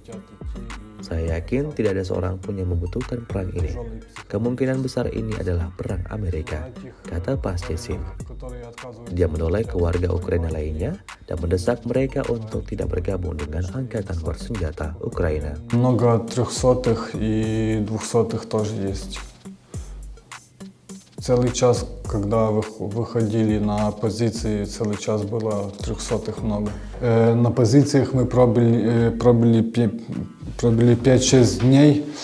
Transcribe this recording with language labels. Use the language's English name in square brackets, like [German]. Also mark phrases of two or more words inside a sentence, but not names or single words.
[Indonesian] Saya yakin tidak ada seorang pun yang membutuhkan perang ini. Kemungkinan besar ini adalah perang Amerika, kata Panchesnin. Dia menolak keluarga Ukraina lainnya dan mendesak mereka untuk tidak bergabung dengan angkatan bersenjata Ukraina. [Russian] Много трехсотых и двухсотых тоже есть. Целый час, когда выходили на позиции, целый час было трехсотых много. На позициях мы пробыли 5-6 дней.